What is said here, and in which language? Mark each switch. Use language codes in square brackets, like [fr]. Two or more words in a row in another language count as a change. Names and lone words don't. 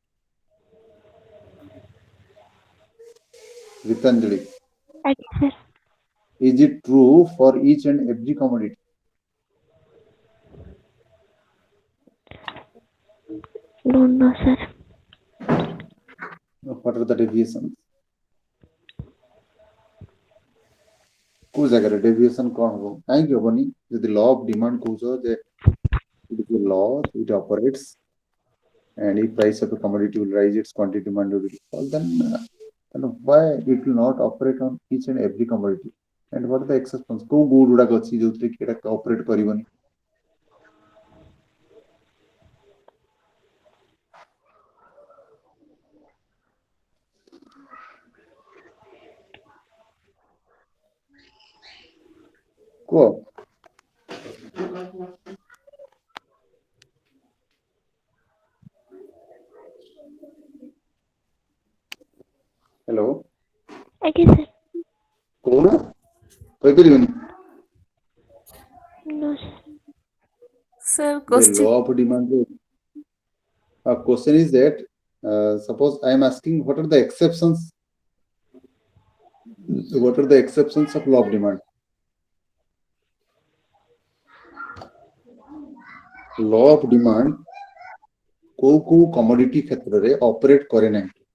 [en] Ritanjali, Okay, sir. is it true for each and every commodity? No, sir. What are the deviations? [or] କୋଉ ଜାଗାରେ deviation କ'ଣ ହବ କାହିଁକି ହବନି ଯଦି [en] law of demand କହୁଛ ଯେ it is a law, it operates, and if price of a commodity will rise, its quantity demand will fall, then why it will not operate on each and every commodity? And what are the exceptions? [or] କୋଉ good ଗୁଡାକ ଅଛି ଯୋଉଥିରେ କି ଏଟା operate କରିବନି? କୁହ। ହ୍ୟାଲୋ [en] Okay, sir. [or] କହୁନ କହିପାରିବନି? [en] No, sir. Sir, The question. law of demand. Question is that suppose I am asking what are the exceptions? What are the exceptions of law of demand? Law of demand [or] କୋଉ commodity କ୍ଷେତ୍ରରେ operate करे ନାହିଁ?